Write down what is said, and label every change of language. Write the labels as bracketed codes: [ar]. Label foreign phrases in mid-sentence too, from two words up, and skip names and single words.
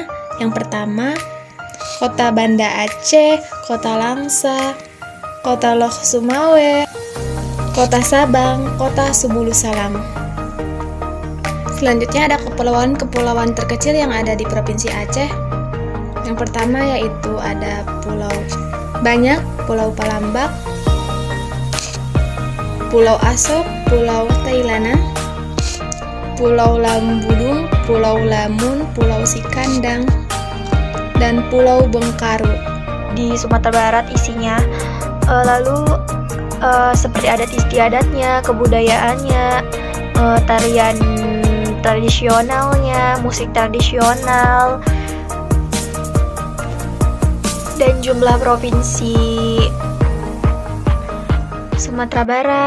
[id] Yang pertama, Kota Banda Aceh, Kota Langsa, Kota Loh Sumawe, Kota Sabang, Kota Subulu Salam. Selanjutnya ada kepulauan-kepulauan terkecil yang ada di Provinsi Aceh. Yang pertama yaitu ada Pulau Banyak, Pulau Palambak, Pulau Asok, Pulau Tailana, Pulau Lambudung, Pulau Lamun, Pulau Sikandang, dan Pulau Bengkaru. Di Sumatera Barat isinya seperti adat istiadatnya, kebudayaannya, tarian tradisionalnya, musik tradisional, dan jumlah provinsi Sumatera Barat.